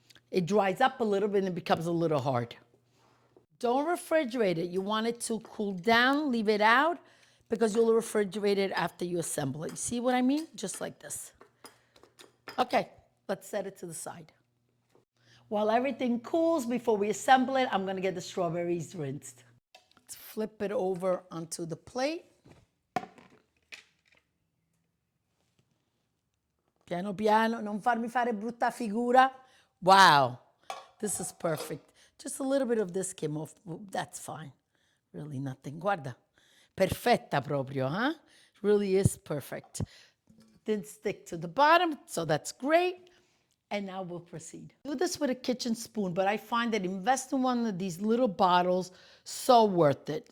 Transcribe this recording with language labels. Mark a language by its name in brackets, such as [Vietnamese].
[English] It dries up a little bit and it becomes a little hard. Don't refrigerate it. You want it to cool down, leave it out, because you'll refrigerate it after you assemble it. You see what I mean? Just like this. Okay, let's set it to the side. While everything cools before we assemble it, I'm going to get the strawberries rinsed. Let's flip it over onto the plate. [Italian] Piano piano, non farmi fare brutta figura. [English] Wow, this is perfect. Just a little bit of this came off. That's fine. Really nothing. [Italian] Guarda, perfetta proprio, [English] huh? Really is perfect. Didn't stick to the bottom, so that's great. And now we'll proceed. Do this with a kitchen spoon, but I find that investing in one of these little bottles, so worth it.